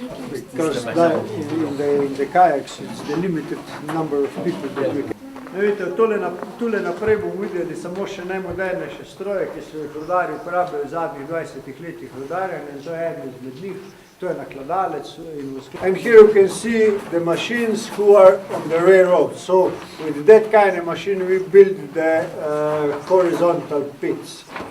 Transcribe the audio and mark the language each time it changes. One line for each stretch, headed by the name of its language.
English: Because in the kayaks, it's the limited number of people that we can.
Slovenian: Vidite, tule naprej bomo videli samo še najmodernejše stroje, ki so jih rudarji uporabljajo v zadnjih 20 letih rudarjenja, in to je eden izmed njih, to je nakladalec.
English: And here you can see the machines who are on the railroad. So with that kind of machine we build the horizontal pits.